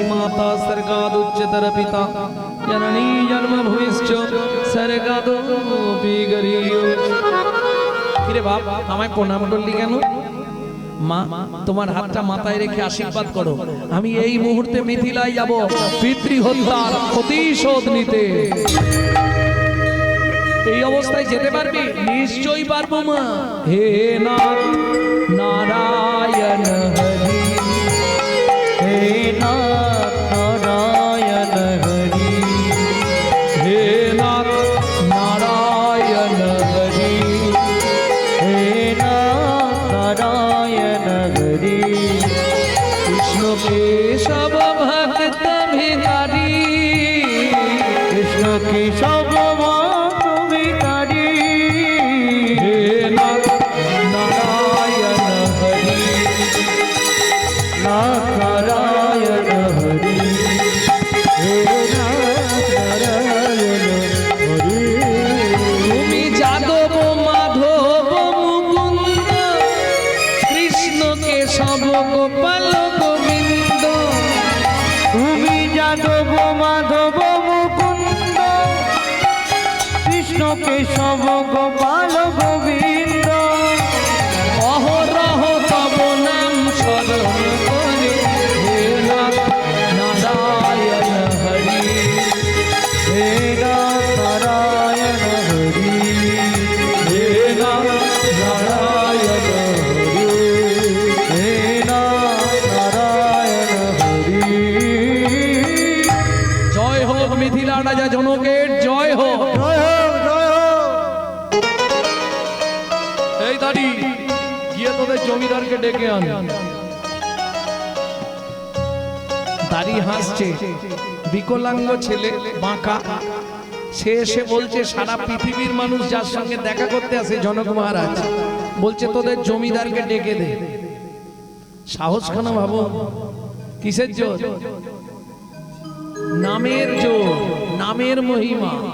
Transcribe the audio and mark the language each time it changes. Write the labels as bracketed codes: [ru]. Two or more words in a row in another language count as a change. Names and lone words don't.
[sa] माता सर्गादुच्चतर पिता जननी जन्मभूमिश्च सर्गादोऽपि गर्यो [bn] কিরে বাপ আমায় প্রণাম করলি কেন মা তোমার হাতটা মাথায় রেখে আশীর্বাদ করো আমি এই মুহূর্তে মিথিলায় যাব পিতৃ হত্যার প্রতিশোধ নিতে এই অবস্থায় যেতে পারবি নিশ্চয়ই পারবো মা হে নাথ নারায়ণ হরি হে নাথ নারায়ণ হরি হে নাথ নারায়ণ হরি হে নাথ নারায়ণ হরি কৃষ্ণ কেশব ভক্ত ভিখারি [hi] कृष्ण की सब बात विकारी [bn] হে নাথ নারায়ণ হরি নাথ নারায়ণ হরি হে নাথ নারায়ণ হরি তুমি যাদব মাধব মুকুন্দ কৃষ্ণ কেশব গোপাল গোবিন্দ তুমি যাদব মাধব মুকুন্দ কৃষ্ণ কেশব গোপাল গোবিন্দ অহরহ তব নাম স্মরণ করে হে নাথ নারায়ণ হরি হে নাথ নারায়ণ হরি হে নাথ নারায়ণ হরি হে নাথ নারায়ণ হরি জয় হোক মিথিলা রাজা জনকের জয় হোক [hi] जय हो जय हो [bn] এই দাঁড়ি গিয়ে তোদের জমিদারকে ডেকে আন দাড়ি হাসছে বিকলাঙ্গ ছেলে বাঁকা সে এসে বলছে সারা পৃথিবীর মানুষ যার সঙ্গে দেখা করতে আসে জনক মহারাজ বলছে তোদের জমিদারকে ডেকে দে সাহস কেন ভাবো কিসের জোর নামের জোর নামের মহিমা